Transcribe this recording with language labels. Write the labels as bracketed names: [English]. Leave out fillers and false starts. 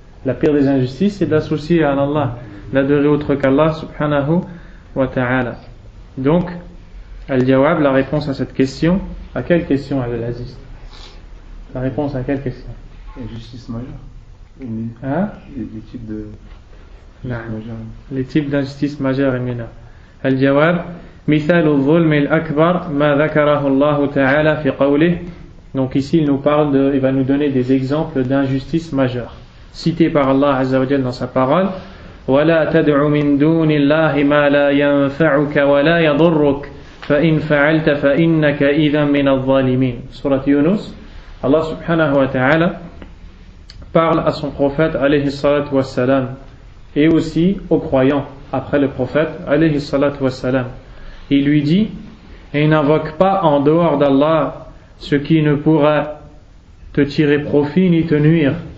[French] La pire des injustices, c'est d'associer à Allah, d'adorer autre qu'Allah subhanahu wa ta'ala. Donc, al-jawab, la réponse à cette question. À quelle question, Abdelaziz? La réponse à quelle question? Injustice majeure. Hein? Les types de... Les types d'injustice majeure et mineure. [Arabic] Al-jawab, مثال الظلم الأكبر ما ذكره الله تعالى في قوله. [French] Donc ici il nous parle il va nous donner des exemples d'injustice majeure cités par Allah Azza wa Jalla dans sa parole. [Arabic] ولا تدع من دون الله ما لا ينفعك ولا يضرك فإن فعلت فإنك إذا من الظالمين. [French] Surat Yunus. Allah subhanahu wa ta'ala parle à son prophète alayhi salatu wassalam et aussi aux croyants après le prophète alayhi salatu wassalam. Il lui dit, et n'invoque pas en dehors d'Allah ce qui ne pourra te tirer profit ni te nuire.